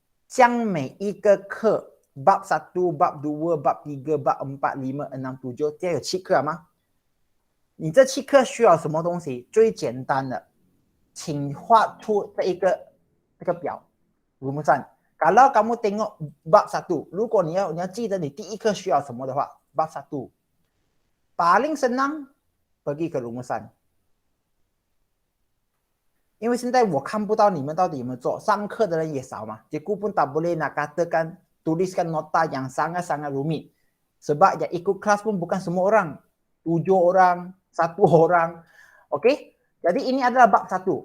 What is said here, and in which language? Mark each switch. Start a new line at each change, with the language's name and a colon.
Chinese: 将每一个课 bab 1, bab 2, bab 3, bab 4, 5, 6, 7, 这有7课吗？你这7课需要什么东西？最简单的，请画出这个表 rumusan.
Malay: Kalau kamu tengok bab 1,
Chinese: 如果你要记得你第一课需要什么的话，
Malay: bab 1 paling senang pergi ke rumusan.
Chinese: 因为现在我看不到你们到底有没有做，上课的人也少嘛，
Malay: cikgu pun tak boleh nak katakan tuliskan nota yang sangat-sangat rumit. Sebab yang ikut kelas pun bukan semua orang. 7 orang, 1 orang. Okey? Jadi ini adalah bab 1.